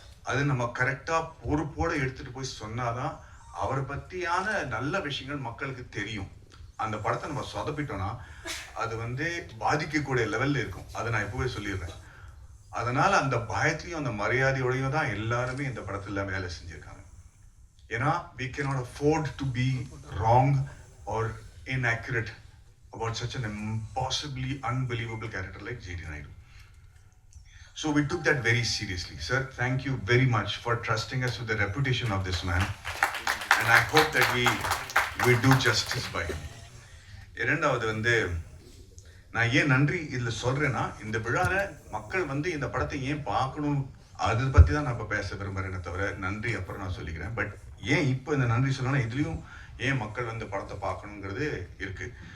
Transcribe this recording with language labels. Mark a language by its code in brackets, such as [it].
[ta] அது நம்ம கரெக்டாக பொறுப்போடு எடுத்துகிட்டு போய் சொன்னாதான் அவரை பற்றியான நல்ல விஷயங்கள் மக்களுக்கு தெரியும். அந்த படத்தை நம்ம சொதப்பிட்டோம்னா அது வந்து பாதிக்கக்கூடிய லெவலில் இருக்கும். அதை நான் இப்போவே சொல்லிடுறேன். அதனால் அந்த பயத்தையும் அந்த மரியாதையோடையும் தான் எல்லாருமே இந்த படத்தில் வேலை செஞ்சுருக்காங்க. ஏன்னா [en] we cannot afford to be wrong or inaccurate about such an impossibly unbelievable character like J.D. Naidu. So we took that very seriously. Sir, thank you very much for trusting us with the reputation of this man. And I hope that we do justice by him. [ta] இரண்டாவது வந்து நான் ஏன் நன்றி இதில் சொல்கிறேன்னா, இந்த விழாவில் மக்கள் வந்து இந்த படத்தை ஏன் பார்க்கணும் அதை பற்றி தான் நான் இப்போ பேச விரும்புகிறேனே தவிர நன்றி அப்புறம் நான் சொல்லிக்கிறேன். பட் ஏன் இப்போ இந்த நன்றி சொல்லணும்னா, இதுலேயும் ஏன் மக்கள் வந்து படத்தை பார்க்கணுங்கிறது இருக்குது.